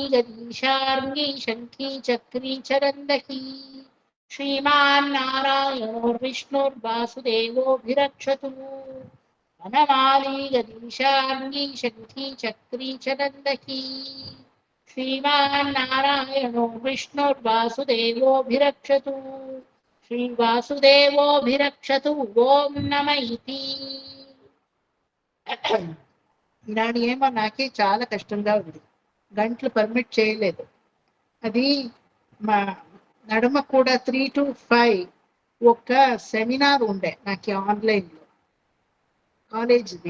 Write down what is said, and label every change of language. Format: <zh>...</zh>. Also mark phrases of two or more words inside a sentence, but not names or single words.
<sa>गदीशार्ङ्गी शङ्खी चक्री च नन्दकी श्रीमान्नारायणो विष्णुर्वासुदेवोऽभिरक्षतु वनमाली गदीशार्ङ्गी शङ्खी चक्री च नन्दकी श्रीमान्नारायणो विष्णुर्वासुदेवोऽभिरक्षतु श्रीवासुदेवोऽभिरक्षतु ఓం నమ ఇతి.</sa> <te>ఈనాడు ఏమో నాకే చాలా కష్టంగా ఉంది, గంటలు పర్మిట్ చేయలేదు. అది మా నడుమ కూడా 3 to 5 ఒక సెమినార్ ఉండే నాకు ఆన్లైన్లో కాలేజీది.</te>